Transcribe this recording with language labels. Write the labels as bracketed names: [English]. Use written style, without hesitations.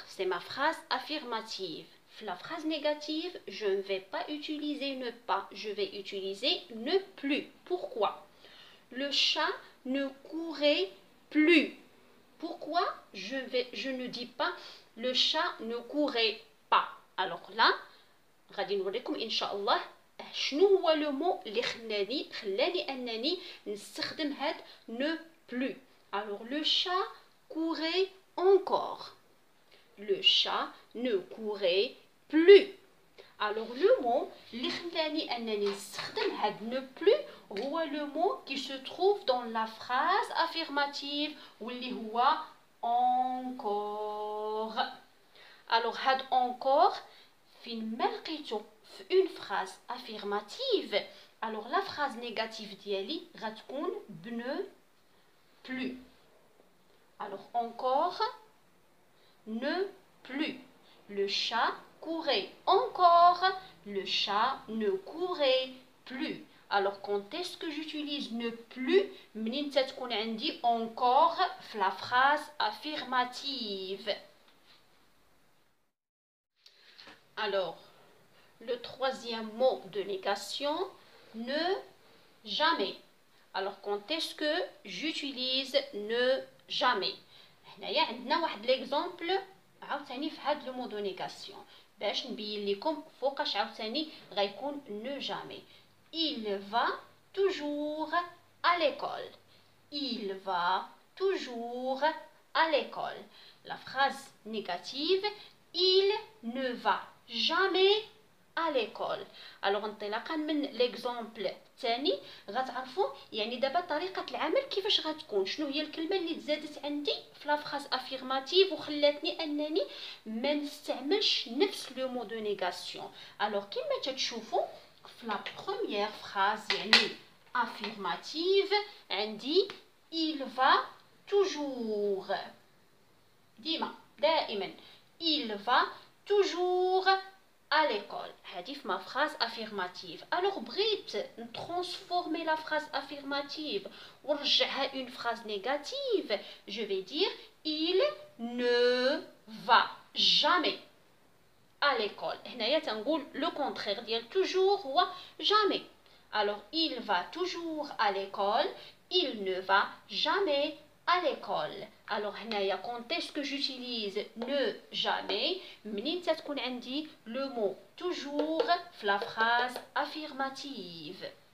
[French] C'est ma phrase affirmative. La phrase négative, je ne vais pas utiliser ne pas, je vais utiliser ne plus. Pourquoi? Le chat ne courait plus. Pourquoi je ne dis pas le chat ne courait pas? Alors là, [Arabic] غادي نوريكم إن شاء الله شنو هو لو مو اللي خلاني أنني نستخدم هاد [French] ne plus. Alors le chat courait encore. Le chat ne courait plus. Alors le mot [Arabic] اللي خلاني أنني نستخدم هاد [French] ne plus هو le mot qui se trouve dans la phrase affirmative [Arabic] واللي هو [French] encore. Alors هاد encore [Arabic] فين ما لقيتو في [French] une phrase affirmative, alors la phrase négative [Arabic] ديالي غتكون [French] ne plus. Alors encore ne plus. Le chat courait encore. Le chat ne courait plus. Alors quand est-ce que j'utilise ne plus? [Arabic] منين تكون عندي encore في [French] la phrase affirmative. Alors le troisième mot de négation, ne jamais. Alors quand est-ce que j'utilise ne jamais? [Arabic] هنايا عندنا واحد ليكزامبل عاوتاني في هاد لو مو دو نيغاسيون باش نبين لكم فوقاش عاوتاني غيكون ne jamais. [French] Il va toujours à l'école. Il va toujours à l'école. La phrase négative, il ne va jamais à l'école. [Arabic] Alors انطلاقا من ليكزامبل الثاني غتعرفوا يعني دابا طريقه العمل كيفاش غتكون، شنو هي الكلمه اللي تزادت عندي في لا فراز افيرماتيف وخلاتني انني ما نستعملش نفس لو مو دو نيغاسيون. الوغ كما تتشوفوا في لا بروميير فراز يعني افيرماتيف عندي il va toujours دائما [French] il va toujours à l'école. [Arabic] هذه [French] ma phrase affirmative. Alors [Arabic] بغيت [French] transformer la phrase affirmative [Arabic] ونرجعها [French] une phrase négative, je vais dire il ne va jamais à l'école. [Arabic] هنايا تنقول [French] le contraire [Arabic] ديال toujours هو jamais. [French] Alors il va toujours à l'école, il ne va jamais à l'école. Alors هنايا quand est-ce que j'utilise ne jamais [Arabic] منين تكون عندي [French] le mot toujours في la phrase affirmative.